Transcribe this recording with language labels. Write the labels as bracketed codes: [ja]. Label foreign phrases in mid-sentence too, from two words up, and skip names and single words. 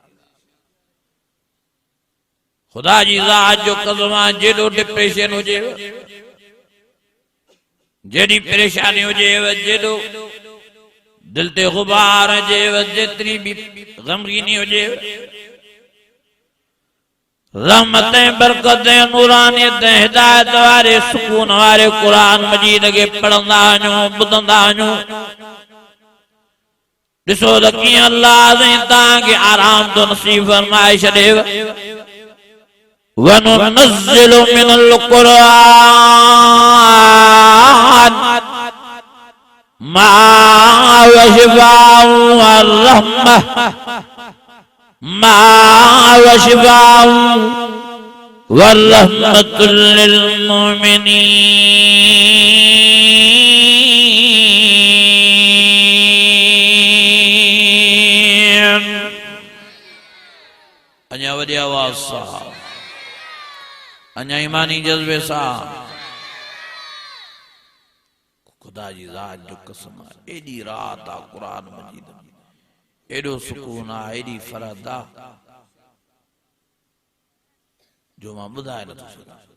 [sd] खुदा जी ज़ात जो कसम आहे जेॾो डिप्रेशन हुजे, जेॾी परेशानी हुजे, जेॾो दिल ते गुबार हुजे, जेतिरी भी गमगीनी हुजे, रहमत बरकत नूरानियत हिदायत वारे सुकून वारे कुरान मजीद के पढ़ंदा वञो, ॿुधंदा वञो। ॾिसो त कीअं अल्लाह तव्हांखे आराम थो नसीब फरमाए छॾेव। [ar] ونُنزّل من القرآن ما هو شفاء ورحمة ما هو شفاء ورحمة للمؤمنين. [sd] अञा वॾी आवाज़ सां, अञा ईमानी जज्बे सां खुदा जी ज़ात जो कसम आहे, एॾी रात आहे क़ुरान मजीद में, एॾो सुकून आहे, एॾी फरद आहे जो मां ॿुधाए नथो सघां।